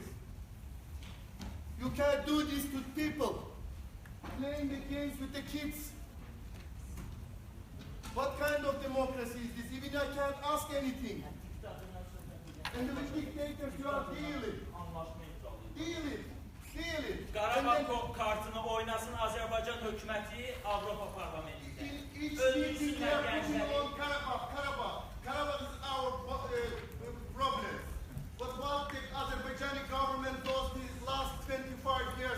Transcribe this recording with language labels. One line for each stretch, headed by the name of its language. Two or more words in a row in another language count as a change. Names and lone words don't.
English: You can't do this to people. Playing the games with the kids. What kind of democracy is this? Even I can't ask anything. And with dictators you are dealing. Dealing.
Azerbaijani: Qarabağ kartını oynasın Azərbaycan hökuməti Avropa Parlamentində. Ölmüsünlər gəncləri.
English: Karabakh is our problem. But what the Azerbaijani government does these last 25